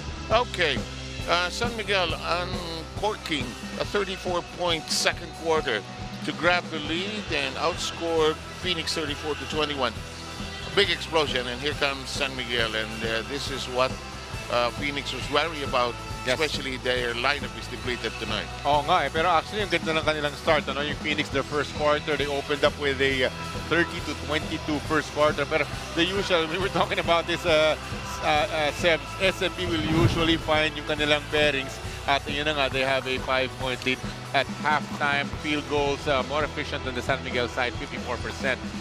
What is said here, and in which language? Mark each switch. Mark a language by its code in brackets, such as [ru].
[en] Okay, San Miguel uncorking a 34-point second quarter to grab the lead and outscore Phoenix 34-21. A big explosion, and here comes San Miguel, and this is what Phoenix was worried about. Yes. Especially their lineup is depleted tonight. [tl] Oo nga pero actually ang ganda ng kanilang start. Yung [en] Phoenix, their first quarter, they opened up with a 30-22 first quarter. [tl] Pero [en] the usual, we were talking about this, SMP will usually find [tl] yung kanilang [en] bearings. [tl] At yun na nga, [en] they have a 5-point lead at halftime. Field goals more efficient than the San Miguel side, 54%.